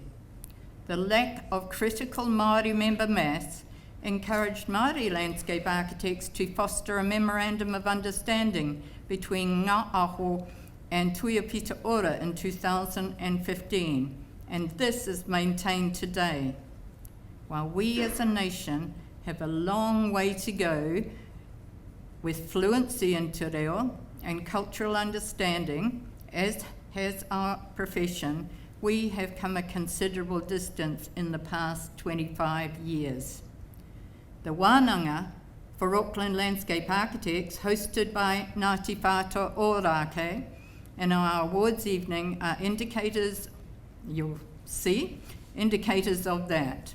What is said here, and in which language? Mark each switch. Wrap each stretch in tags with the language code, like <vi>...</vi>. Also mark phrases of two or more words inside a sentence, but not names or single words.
<en>The lack of critical Māori member mass encouraged Māori landscape architects to foster a memorandum of understanding between Ngā Aho and Tuia Pito Ora in 2015, and this is maintained today. While we as a nation have a long way to go with fluency in te reo and cultural understanding, as has our profession, we have come a considerable distance in the past 25 years. The wānanga for Auckland Landscape Architects, hosted by Ngāti Whātua Ōrākei, and our awards evening are indicators, you'll see, indicators of that.</en>